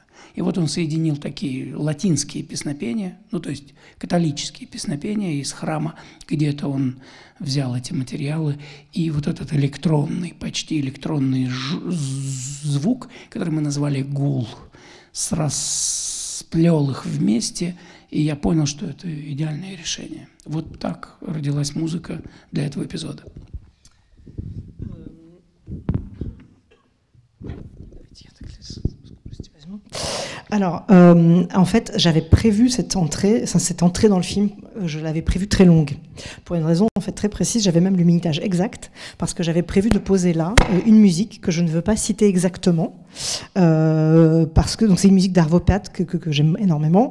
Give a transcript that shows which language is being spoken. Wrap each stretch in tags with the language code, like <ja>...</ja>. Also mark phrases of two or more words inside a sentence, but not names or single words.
<ru>И вот он соединил такие латинские песнопения, ну то есть католические песнопения из храма, где-то он взял эти материалы, и вот этот электронный, почти электронный звук, который мы назвали гул, расплел их вместе, и я понял, что это идеальное решение. Вот так родилась музыка для этого эпизода.</ru> <fr>Alors, en fait, j'avais prévu cette entrée dans le film, je l'avais prévue très longue. Pour une raison en fait très précise, j'avais même le minutage exact, parce que j'avais prévu de poser là une musique que je ne veux pas citer exactement, parce que c'est une musique d'Arvo Pärt que j'aime énormément.</fr>